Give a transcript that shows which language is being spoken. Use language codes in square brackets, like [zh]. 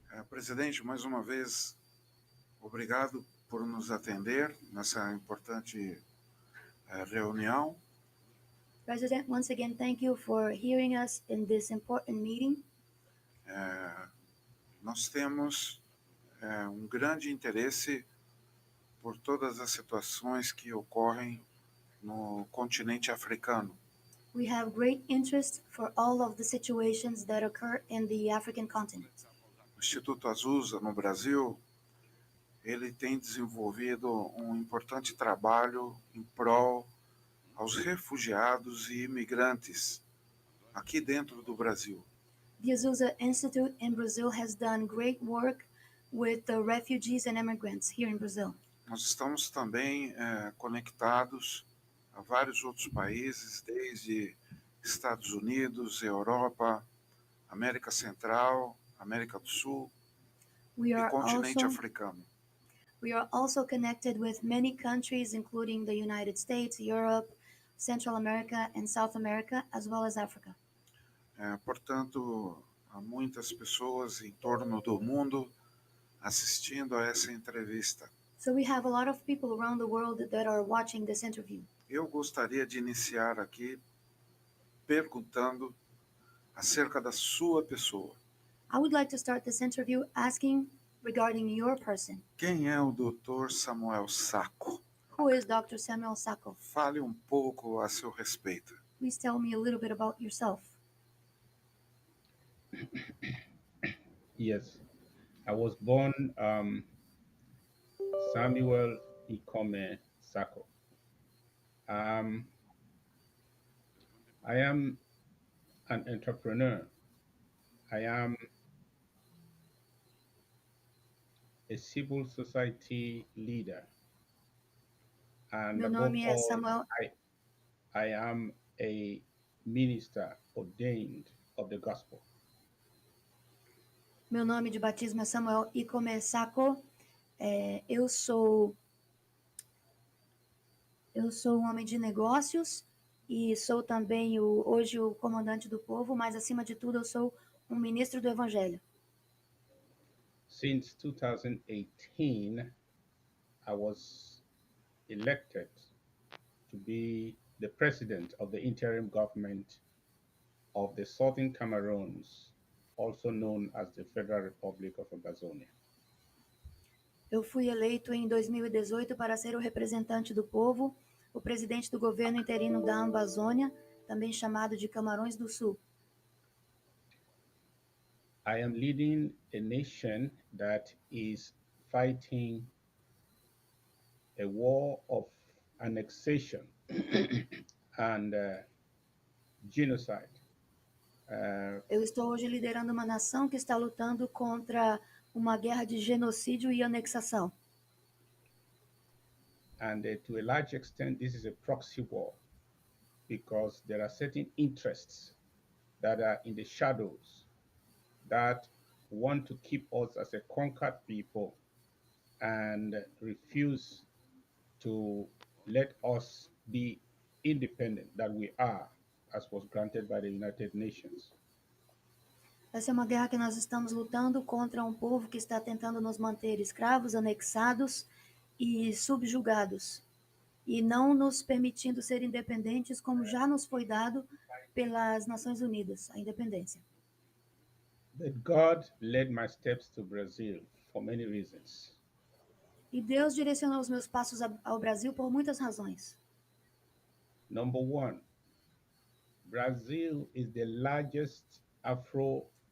[pt] Presidente, mais uma vez, obrigado por nos atender nessa importante reunião. [en] President, once again, thank you for hearing us in this important meeting. [pt] Nós temos um grande interesse por todas as situações que ocorrem no continente africano. [en] We have great interest for all of the situations that occur in the African continent. [pt] O Instituto Azusa, no Brasil, ele tem desenvolvido um importante trabalho em prol aos refugiados e imigrantes aqui dentro do Brasil. [en] The Azusa Institute in Brazil has done great work with the refugees and immigrants here in Brazil. [pt] Nós estamos também conectados a vários outros países, desde Estados Unidos, Europa, América Central, América do Sul e continente africano. [en] We are also connected with many countries, including the United States, Europe, Central America, and South America, as well as Africa. [pt] Portanto, há muitas pessoas em torno do mundo assistindo a essa entrevista. [en] So we have a lot of people around the world that are watching this interview. [pt] Eu gostaria de iniciar aqui perguntando acerca da sua pessoa. [en] I would like to start this interview asking regarding your person. [pt] Quem é o Dr. Samuel Sacco? [en] Who is Dr. Samuel Sacco? [pt] Fale um pouco a seu respeito. [en] Please tell me a little bit about yourself. Yes, I was born Samuel Ikome Sacco. I am an entrepreneur. I am a civil society leader. And [pt] Meu [en] above [pt] nome é [en] all, [pt] Samuel. [en] I am a minister ordained of the gospel. [pt] Meu nome de batismo é Samuel Ikome Sacco. Eu sou um homem de negócios e sou também hoje o comandante do povo, mas acima de tudo eu sou um ministro do evangelho. [en] Since 2018, I was elected to be the president of the interim government of the Southern Cameroons, also known as the Federal Republic of Ambazonia. [pt] Eu fui eleito em 2018 para ser o representante do povo, o presidente do governo interino da Ambazônia, também chamado de Camarões do Sul. [en] I am leading a nation that is fighting a war of annexation and genocide. [pt] Eu estou hoje liderando uma nação que está lutando contra uma guerra de genocídio e anexação. [en] And to a large extent, this is a proxy war because there are certain interests that are in the shadows that want to keep us as a conquered people and refuse to let us be independent that we are, as was granted by the United Nations. [pt] Essa é uma guerra que nós estamos lutando contra um povo que está tentando nos manter escravos, anexados e subjugados, e não nos permitindo ser independentes como já nos foi dado pelas Nações Unidas, a independência. [en] But God led my steps to Brazil for many reasons. [pt] E Deus direcionou os meus passos ao Brasil por muitas razões. [en] Number one, Brazil is the largest Afro